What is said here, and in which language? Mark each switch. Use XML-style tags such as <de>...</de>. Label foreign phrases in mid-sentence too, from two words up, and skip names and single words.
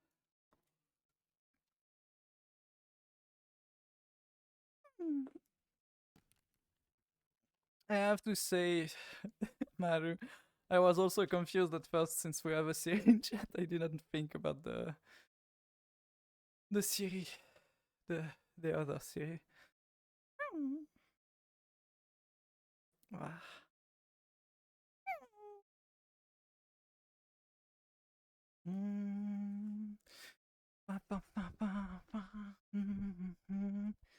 <en>I have to say, Maru, I was also confused at first since we have a Siri in chat. I didn't think about the Siri, the other Siri. Ah. Mm. Ba, ba, ba, ba, ba. Mm.</en>